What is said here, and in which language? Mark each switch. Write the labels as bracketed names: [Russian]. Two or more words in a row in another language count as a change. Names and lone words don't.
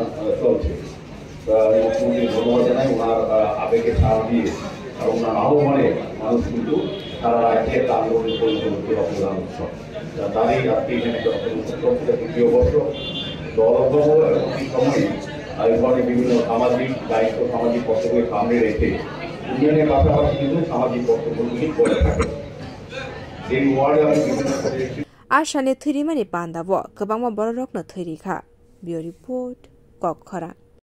[Bangla] চলছে মুখ্যমন্ত্রী ধন্যবাদ জানাই ওনার আবেগে সারা দিয়ে আর ওনার আহ্বানে মানুষ কিন্তু সারা রাজ্যে একটা আন্দোলন পরিণত হচ্ছে রক্তদান উৎসব তারই আজকে এখানে একটা রক্তদান উৎসব চলছে তৃতীয় বর্ষ দলগত এবং এই সময়ে এই ধরনের বিভিন্ন সামাজিক দায়িত্ব সামাজিক কর্তব্যের সামনে রেখে উন্নয়নের পাশাপাশি কিন্তু সামাজিক কর্তব্যগুলি করে থাকে এই ওয়ার্ডে আমি বিভিন্ন [Kok Borok] Ashani Thirimani Panda Wa Kabama Borokno Thirika Bio Report Kokara